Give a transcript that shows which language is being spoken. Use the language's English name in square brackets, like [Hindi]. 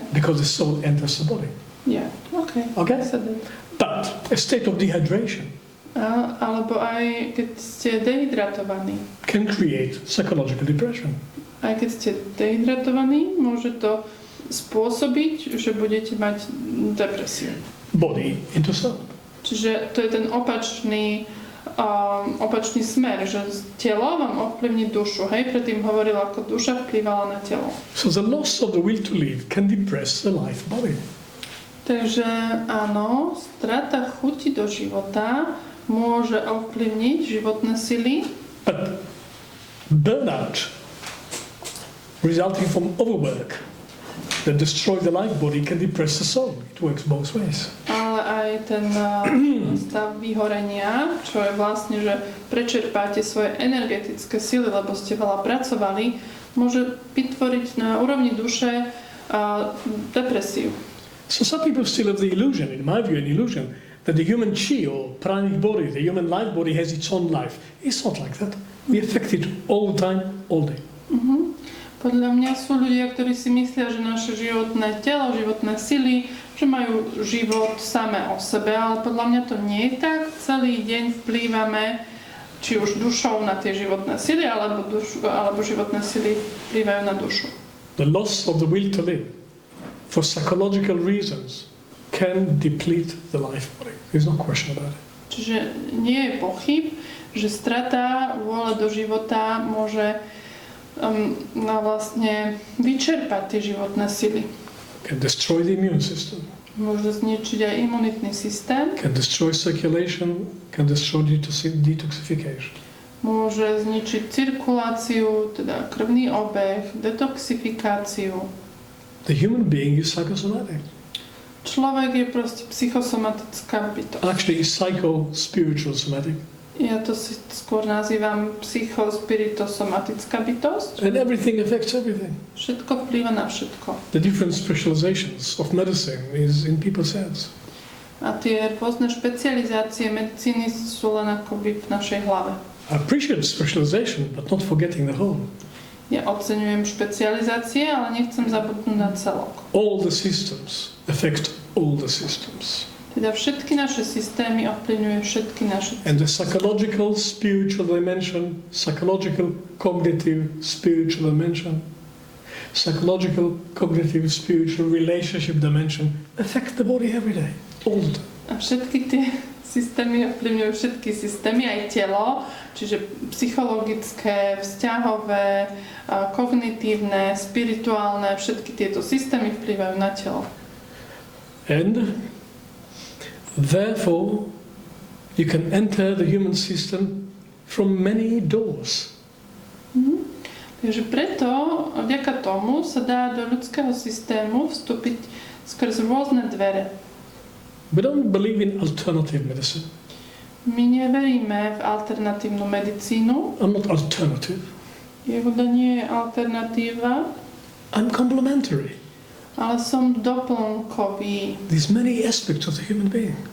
[English] because the soul enters the body. [Slovak] Je. OK. [English] Okay? Sadem. But a state of dehydration [Slovak] Alebo aj keď ste dehydratovaní. [English] can create psychological depression. [Slovak] Aj keď ste dehydratovaní, môže to spôsobiť, že budete mať depresiu. [English] Body into soul. [Slovak] Čiže to je ten opačný smer, že telo vám ovplyvní dušu. Hej, predtým hovorila, ako duša vplyvala na telo. [English] So the loss of the will to live can depress the life body. [Slovak] Takže áno, strata chuti do života môže ovplyvniť životné sily. [English] But burnout resulting from overwork that destroys the life body can depress the soul. It works both ways. [Slovak] Ale aj ten stav vyhorenia, čo je vlastne, že prečerpáte svoje energetické sily, lebo ste veľa pracovali, môže vytvoriť na úrovni duše depresiu. [English] So some people still have the illusion, in my view, an illusion, that the human chi or pranic body, the human life body has its own life. It's not like that. We affect it all the time, all day. [Slovak] Podľa mňa sú ľudia, ktorí si myslia, že naše životné telo, životné sily, že majú život samé o sebe, ale podľa mňa to nie je tak. Celý deň vplývame či už dušou na tie životné sily, alebo životné sily vplývajú na dušu. [English] The loss of the will to live for psychological reasons can deplete the life body. There's no question about it. [Slovak] Čiže nie je pochyb, že strata vôle do života môže vlastne vyčerpať tie životné sily. [English] Can destroy the immune system. [Slovak] Môže zničiť aj imunitný systém. [English] Can destroy circulation. Can destroy detoxification. [Slovak] Môže zničiť cirkuláciu, teda krvný obeh, detoxifikáciu. [English] The human being is psychosomatic. [Slovak] Človek je proste psychosomatická bytosť. [English] Actually, psycho-spiritual somatic. [Slovak] Ja to si skôr nazývam psychospiritosomatická bytosť. [English] And everything affects everything. [Slovak] Všetko vplýva na všetko. [English] The different specializations of medicine is in people's heads. [Slovak] A tie rôzne špecializácie medicíny sú len akoby v našej hlave. [English] I appreciate specialization, but not forgetting the whole. [Slovak] Ja oceňujem špecializácie, ale nechcem zabudnúť na celok. [English] All the systems affect all the systems. [Slovak] Teda všetky naše systémy ovplyvňujú všetky naše systémy. [English] And the psychological, spiritual dimension, psychological, cognitive, spiritual dimension, psychological, cognitive, spiritual relationship dimension affect the body every day, all the time. [Slovak] A všetky tie systémy ovplyvňujú všetky systémy, aj telo, čiže psychologické, vzťahové, kognitívne, spirituálne, všetky tieto systémy vplyvajú na telo. [English] And therefore, you can enter the human system from many doors. [Slovak] Takže preto, vďaka tomu, sa dá do ľudského systému vstúpiť skrz rôzne dvere. [English] We don't believe in alternative medicine. [Slovak] My neveríme v alternatívnu medicínu. [English] I'm not alternative. [Slovak] Jehuda nie je alternatíva, [English] I'm complementary. [Slovak] ale som doplnkový. [English] There's many aspects of the human being.